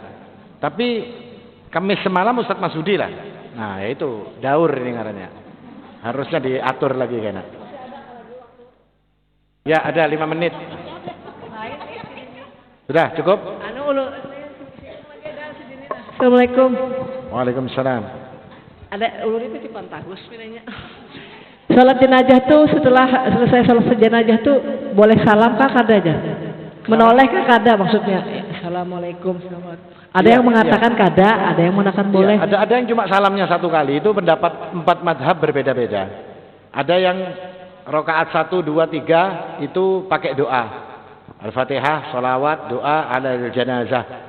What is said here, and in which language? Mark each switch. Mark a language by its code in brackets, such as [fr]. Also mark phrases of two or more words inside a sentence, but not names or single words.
[id] Tapi Kamis semalam Ustadz Masudi lah. [bjn] Nah itu daur ini ngarannya. Harusnya diatur lagi kayaknya. [id] Ya ada 5 menit. Sudah cukup? [ar] Assalamualaikum. Waalaikumsalam. [bjn] Ada ulun itu di Pantagus pinanya. Salat jenazah tuh setelah selesai salat jenazah tuh boleh salam kah kadanya? Menoleh kah kada maksudnya? [ar] Assalamualaikum. [bjn] Ada yang mengatakan kada, ada yang mengatakan boleh. [id] Ada yang cuma salamnya satu kali. Itu pendapat 4 madhab berbeda-beda. Ada yang rakaat 1, 2, 3 itu pakai doa. Al-Fatihah, sholawat, doa ala janazah.